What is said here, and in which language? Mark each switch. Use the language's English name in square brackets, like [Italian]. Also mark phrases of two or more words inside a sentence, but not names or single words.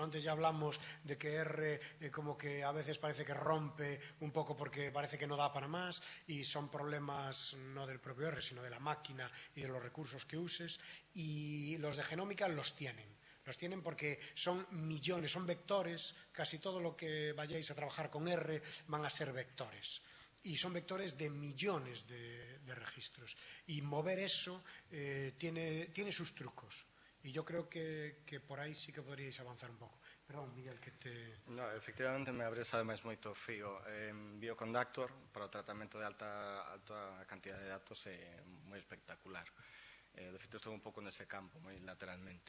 [Spanish] Antes ya hablamos de que R como que a veces parece que rompe un poco porque parece que no da para más, y son problemas no del propio R, sino de la máquina y de los recursos que uses, y los de genómica los tienen porque son millones, son vectores. Casi todo lo que vayáis a trabajar con R van a ser vectores. Y son vectores de millones de registros. Y mover eso tiene sus trucos. Y yo creo que [Galician] por aí sí que poderíais avanzar un pouco. [Spanish] Perdón, Miguel, que te... [Galician] No, efectivamente me abres ademais moito fío. Bioconductor para o tratamento de alta cantidad de datos é moi espectacular. De feito, estou un pouco nese campo, moi lateralmente.